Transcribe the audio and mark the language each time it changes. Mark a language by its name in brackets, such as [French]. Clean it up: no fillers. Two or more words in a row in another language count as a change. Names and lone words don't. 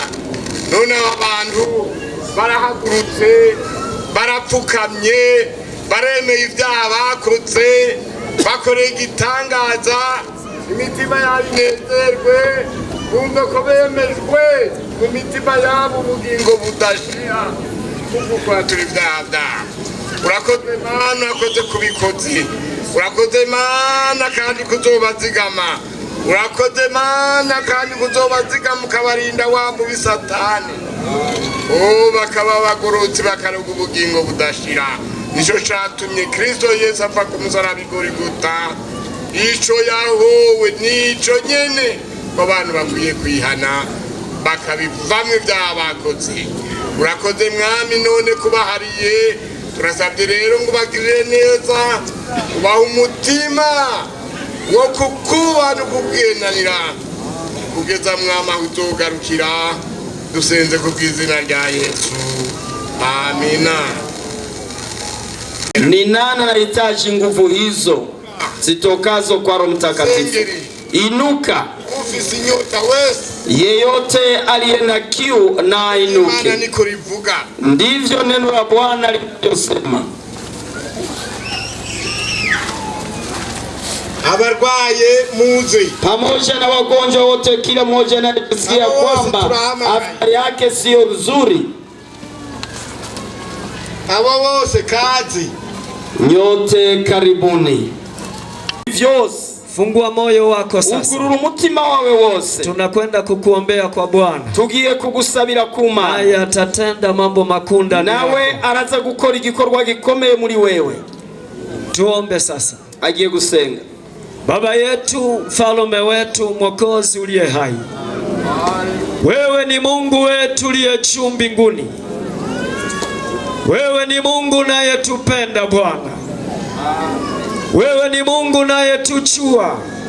[Rundi] None abantu barahagurutse, barapfukamye, baremeye ibyaha bakoze, bakoreye igitangaza, imitima yabo inezerwe, bumve ko bemejwe mu mitima yabo ubugingo budashira kuko turi ibyaha byabo. Urakoze Mana, urakoze kubikoze, urakoze Mana kandi kuzobazigama, urakoze Mana kandi kuzobazigama ukabarinda wa mubi Satani. Bakaba bagorotse bakaronka ubugingo budashira. Nico catumye Kristo Yesu apfa ku musaraba Igorigota. Ico yahowe nico nyene abantu bakwiye kwihana bakabivamwe ibyaha bakoze. Urakoze Mwami, none kubahariye turasabye rero ngo bagirire neza, ubaha umutima wo kukubaha no kubwenanira kugeza Mwami aho uzogarukira. Dusenze ku bw'izina rya Yesu, amina. [Swahili] Ni nani anahitaji nguvu hizo zitokazo kwa Roho Mtakatifu? Inuka. Yeyote aliye na kiu na inuke. Ndivyo neno la Bwana lilivyosema. [Rundi] Abarwaye muze [Swahili] pamoja na wagonjwa wote, kila mmoja anayesikia kwamba afya yake sio nzuri. [Rundi] Abo bose kazi. [Swahili] Nyote karibuni. Vyose fungua moyo wako sasa. [Rundi] Ugurura umutima wawe wose. [Swahili] Tunakwenda kukuombea kwa Bwana. [Rundi] Tugiye kugusabira kuma. [Swahili] Naye atatenda mambo makunda. [Rundi] Nawe araza gukora igikorwa gikomeye muri wewe. [Swahili] Tuombe sasa. [Rundi] Agiye gusenga. [Swahili] Baba yetu, mfalme wetu, mwokozi uliye hai. Wewe ni Mungu wetu uliye juu mbinguni. Wewe ni Mungu unayetupenda Bwana. Wewe ni Mungu unayetujua.